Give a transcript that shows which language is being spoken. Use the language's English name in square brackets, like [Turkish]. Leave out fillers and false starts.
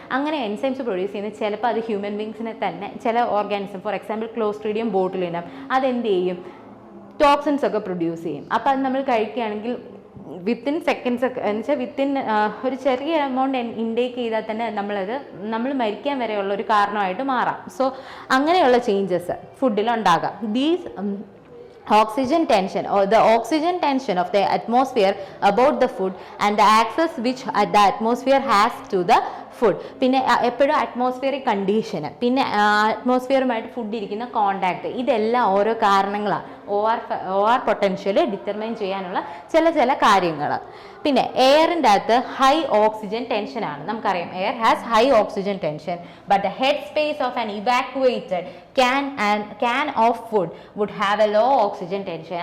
[Malayalam] അങ്ങനെ enzymes produce ചെയ്യുന്നത് ചിലപ്പോൾ അത് ഹ്യൂമൻ ബീങ്സിനെ തന്നെ ചില organism, for example Clostridium botulinum, അതെന്ത് ചെയ്യും? ടോക്സിൻസ് ഒക്കെ പ്രൊഡ്യൂസ് ചെയ്യും. അപ്പോൾ അത് നമ്മൾ കഴിക്കുകയാണെങ്കിൽ വിത്തിൻ സെക്കൻഡ്സ് ഒക്കെ എന്ന് വെച്ചാൽ വിത്തിൻ ഒരു ചെറിയ എമൗണ്ട് ഇൻടേക്ക് ചെയ്താൽ തന്നെ നമ്മൾ മരിക്കാൻ വരെയുള്ള ഒരു കാരണമായിട്ട് മാറാം. സോ അങ്ങനെയുള്ള ചേഞ്ചസ് ഫുഡിൽ ഉണ്ടാകാം. [English] These oxygen tension or the oxygen tension of the atmosphere about the food and the access which the atmosphere has to the food. [Malayalam] പിന്നെ എപ്പോഴും അറ്റ്മോസ്ഫിയറിക് കണ്ടീഷന്, പിന്നെ അറ്റ്മോസ്ഫിയറുമായിട്ട് ഫുഡ് ഇരിക്കുന്ന കോണ്ടാക്ട്, ഇതെല്ലാം ഓരോ കാരണങ്ങളാണ് OR പൊട്ടൻഷ്യൽ ഡിറ്റർമൈൻ ചെയ്യാനുള്ള ചില കാര്യങ്ങൾ. പിന്നെ എയറിൻ്റെ അകത്ത് ഹൈ ഓക്സിജൻ ടെൻഷനാണ്. നമുക്കറിയാം [English] Air has high oxygen tension but the head space of an evacuated can of food would have a low oxygen tension.